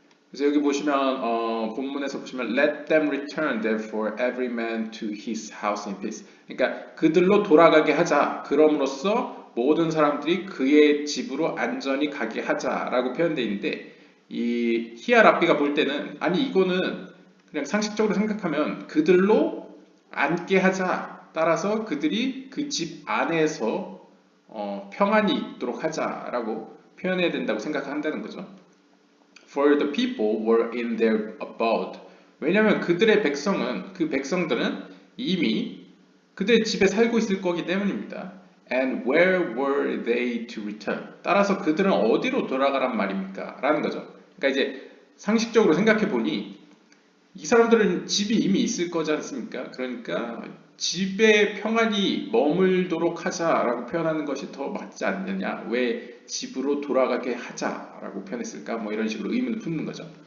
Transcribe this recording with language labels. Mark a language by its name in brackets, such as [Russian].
[Korean] 그래서 여기 보시면 본문에서 보시면 [English] let them return therefore every man to his house in peace. [Korean] 그러니까 그들로 돌아가게 하자. 그럼으로써 모든 사람들이 그의 집으로 안전히 가게 하자라고 표현되어 있는데 이 히야 랍비가 볼 때는 아니 이거는 그냥 상식적으로 생각하면 그들로 앉게 하자. 따라서 그들이 그 집 안에서 평안이 있도록 하자라고 표현해야 된다고 생각한다는 거죠. [English] For the people were in their abode. [Korean] 왜냐하면 그들의 백성은, 그 백성들은 이미 그들의 집에 살고 있을 거기 때문입니다. [English] And where were they to return? [Korean] 따라서 그들은 어디로 돌아가란 말입니까? 라는 거죠. 그러니까 이제 상식적으로 생각해 보니 이 사람들은 집이 이미 있을 거지 않습니까? 그러니까 집에 평안히 머물도록 하자라고 표현하는 것이 더 맞지 않느냐? 왜 집으로 돌아가게 하자라고 표현했을까? 뭐 이런 식으로 의문을 품는 거죠.